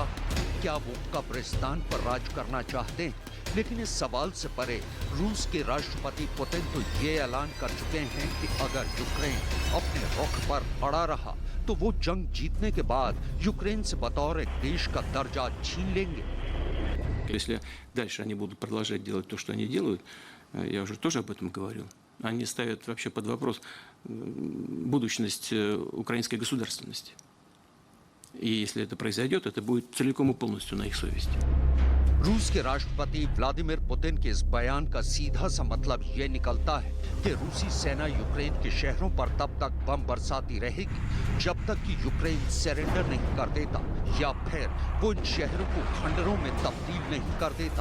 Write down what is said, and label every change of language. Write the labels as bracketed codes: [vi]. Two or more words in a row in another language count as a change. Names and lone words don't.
[hi] क्या वो कब्रिस्तान पर राज करना चाहते हैं? लेकिन इस सवाल से परे रूस के राष्ट्रपति पुतिन तो ये ऐलान कर चुके हैं कि अगर यूक्रेन अपने रुख पर अड़ा रहा तो वो जंग जीतने के बाद यूक्रेन से बतौर एक देश का दर्जा छीन लेंगे। [ru] Если дальше они будут продолжать делать то, что они делают, я уже тоже об этом говорил, они ставят вообще под вопрос будущность украинской государственности. И если это произойдет, это будет целиком и полностью на их совести. [hi] रूस के राष्ट्रपति व्लादिमीर पुतिन के इस बयान का सीधा सा मतलब ये निकलता है कि रूसी सेना यूक्रेन के शहरों पर तब तक बम बरसाती रहेगी जब तक कि यूक्रेन सरेंडर नहीं कर देता या फिर वो इन शहरों को खंडरों में तब्दील नहीं कर देता।